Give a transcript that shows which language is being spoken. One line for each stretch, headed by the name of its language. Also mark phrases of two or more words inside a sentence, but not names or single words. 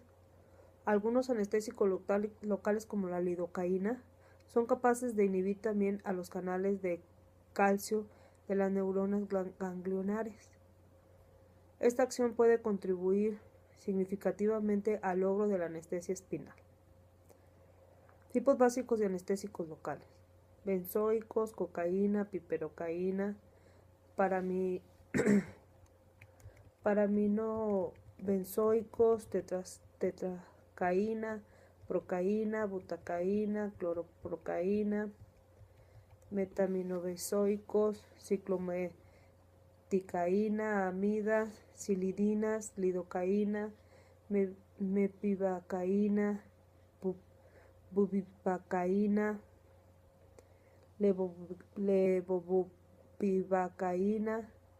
Spanish: Algunos anestésicos locales como la lidocaína son capaces de inhibir también a los canales de calcio de las neuronas ganglionares. Esta acción puede contribuir significativamente al logro de la anestesia espinal. Tipos básicos de anestésicos locales: benzoicos, cocaína, piperocaína, paraminobenzoicos, tetracaína, procaína, butacaína, cloroprocaína, metaminobenzoicos, ciclometicaína, amidas, silidinas, lidocaína, mepivacaína, bupivacaína, levobupivacaína,